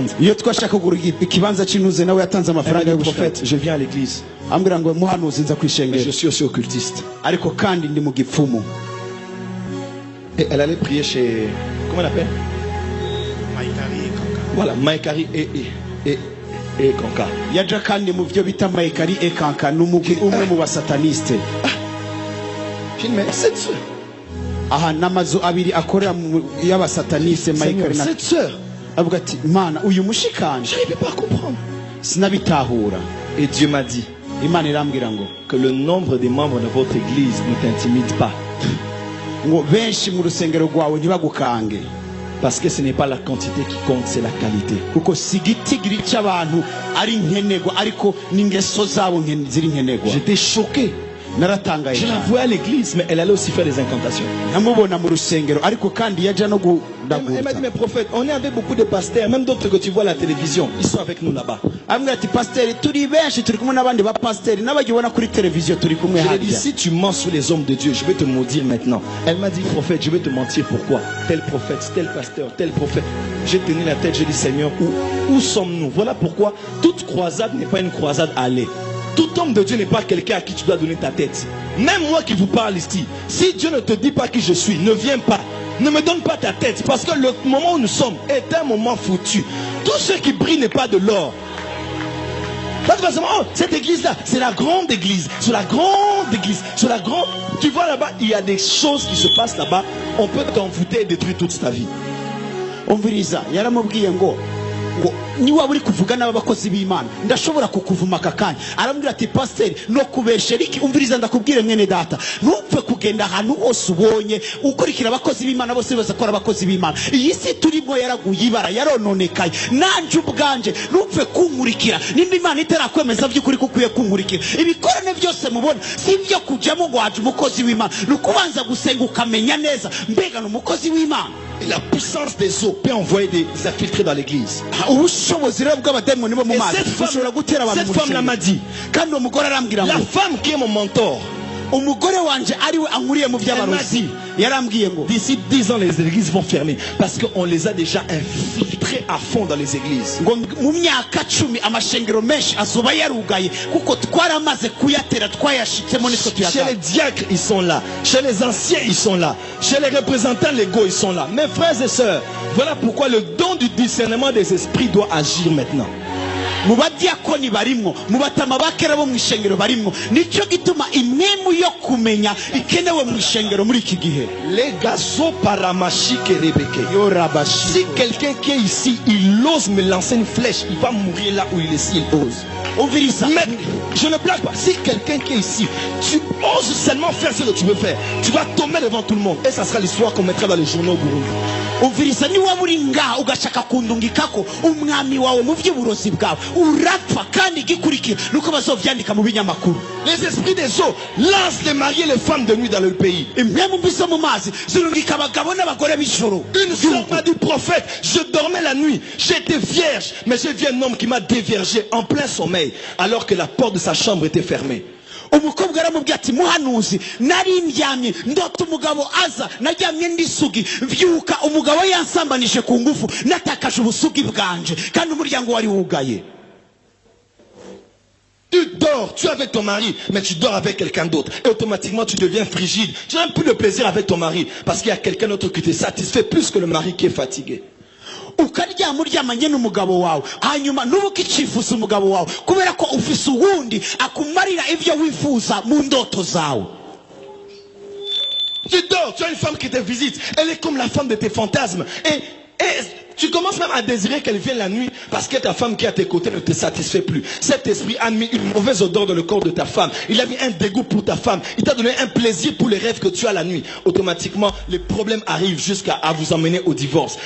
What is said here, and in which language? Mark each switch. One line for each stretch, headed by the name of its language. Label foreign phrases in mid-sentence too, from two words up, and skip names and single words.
French: Elle m'a dit, prophète, je viens à l'église. Mais je suis aussi occultiste. Et elle allait prier chez... Comment on appelle? Maïkari et Kanka. Voilà, Maïkari et Kanka.
Rundi: Yaja kandi mu byo bita Maïkari et Kanka n'umwe mu basataniste.
French: J'ai dit, mais cette sœur.
Rundi: Aha namazu abiri akorera y'abasataniste Maïkari na
French: cette sœur.
Rundi: Avuga ati mana uyu mushikanje.
French: J'arrivais pas à comprendre.
Rundi: Sinabitahura.
French: Et Dieu m'a dit
Rundi: Imana irambwira ngo
French: que le nombre des membres de votre église ne t'intimide pas. Parce que ce n'est pas la quantité qui compte, c'est la qualité. J'étais choqué.
Rundi: naratangaye
French: Je la vois à l'église, mais elle allait aussi faire des incantations.
Rundi: namubona mu rusengero ariko kandi yaje no
French: Elle m'a dit, mais prophète, on est avec beaucoup de pasteurs, même d'autres que tu vois à la télévision, ils sont avec nous là-bas.
Rundi: ambwira ati pasiteri turi benshi turi kumwe n'abandi ba pasiteri n'abagibona kuri televiziyo turi kumwe
French: Je lui ai dit,
Rundi: harya
French: si tu mens sur les hommes de Dieu, je vais te maudire maintenant. Elle m'a dit, prophète, je vais te mentir. Pourquoi? Tel prophète, tel pasteur, tel prophète. J'ai tenu la tête, j'ai dit, Seigneur, où sommes-nous? Voilà pourquoi toute croisade n'est pas une croisade à aller. Tout homme de Dieu n'est pas quelqu'un à qui tu dois donner ta tête. Même moi qui vous parle ici, si Dieu ne te dit pas qui je suis, ne viens pas. Ne me donne pas ta tête, parce que le moment où nous sommes est un moment foutu. Tout ce qui brille n'est pas de l'or. Pas de façon, oh, cette église-là, c'est la grande église. Sur la grande église, sur la grande... Tu vois là-bas, il y a des choses qui se passent là-bas. On peut t'envoûter et détruire toute ta vie.
Rundi: umviriza yaramubwiye ngo niba uri kuvuga n'abakozi b'Imana ndashobora kukuvuma aka kanya arambwira ati pasiteri no kubeshera iki umviriza ndakubwire mwene data ntupfe kugenda ahantu hose ubonye ukurikira abakozi b'Imana bose bazakora abakozi b'Imana iyi si turimo yaraguye ibara yarononekaye nanje ubwanje ntupfe kunkurikira nimba Imana itarakwemeza by'ukuri kukwiye kunkurikira ibikorane byose mubona si ibyo kujyamo ngo waje umukozi w'Imana nukubanza gusenga ukamenya neza mbega n'umukozi w'Imana.
French: La puissance des eaux peut envoyer des infiltrés dans l'église. Et cette femme m'a dit, la femme qui est mon mentor, d'ici 10 ans les églises vont fermer parce qu'on les a déjà infiltrés à fond dans les églises. Chez les diacres ils sont là, chez les anciens ils sont là, chez les représentants légaux ils sont là. Mes frères et sœurs, voilà pourquoi le don du discernement des esprits doit agir maintenant.
Rundi: mubadiakoni barimwo mubatama bakera bo mwishengero barimwo nico gituma imwemu yo kumenya ikenewe mwishengero muri iki gihe. Les gazos paramachike rebeke yorabashi.
French: Si quelqu'un qui est ici il ose me lancer une flèche, il va mourir là où il est s'il ose. Mais je ne blague pas. Si quelqu'un qui est ici, tu oses seulement faire ce que tu veux faire, tu vas tomber devant tout le monde et ça sera l'histoire qu'on mettra dans les journaux au Burundi.
Rundi: Umviriza ni waburinga ugashaka kundungikako umwami wawe mu by'uburozi bwawe urapfa kandi gikurikira nuko bazovyandika mu binyamakuru.
French: Les esprits des eaux lancent les mariés et les femmes de nuit dans le pays. Une sœur m'a dit, prophète, je dormais la nuit, j'étais vierge, mais j'ai vu un homme qui m'a déviergé en plein sommeil alors que la porte de sa chambre était fermée.
Rundi: Umukobwa aramubwira ati muhanuzi nari mbyamye ndota umugabo aza najyamye ndisugi vyuka umugabo yansambanije ku ngufu natakaje ubusugi bwanje kandi umuryango wari wugaye.
French: Tu dors, tu es avec ton mari, mais tu dors avec quelqu'un d'autre. Et automatiquement, tu deviens frigide. Tu n'as plus de plaisir avec ton mari parce qu'il y a quelqu'un d'autre qui te satisfait plus que le mari qui est fatigué.
Rundi: Ukaryama uryamanye n'umugabo wawe hanyuma nubuka icifuza umugabo wawe kubera ko ufise uwundi akumarira ivyo wifuza mu ndoto zawe.
French: Tu dors, tu as une femme qui te visite, elle est comme la femme de tes fantasmes et tu commences même à désirer qu'elle vienne la nuit parce que ta femme qui est à tes côtés ne te satisfait plus. Cet esprit a mis une mauvaise odeur dans le corps de ta femme. Il a mis un dégoût pour ta femme. Il t'a donné un plaisir pour les rêves que tu as la nuit. Automatiquement, les problèmes arrivent jusqu'à vous emmener au divorce.